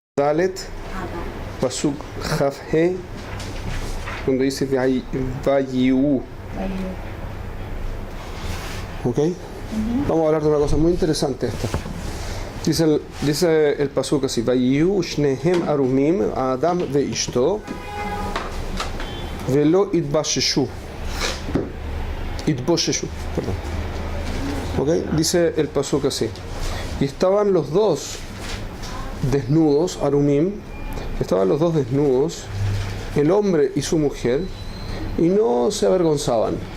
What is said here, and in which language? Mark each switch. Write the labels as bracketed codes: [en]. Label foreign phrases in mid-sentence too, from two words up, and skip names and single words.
[es] Dalet, Pasuk Jaf He, cuando dice Vayiu. ¿Ok? Vamos a hablar de una cosa muy interesante esta. Dice el pasuk así: [he] ויהיו שניהם ערומים אדם ו אשתו ולא יתבששו. [es] Perdón. ¿Ok? Dice el pasuk así: y estaban los dos desnudos, arumim, estaban los dos desnudos, el hombre y su mujer, y no se avergonzaban.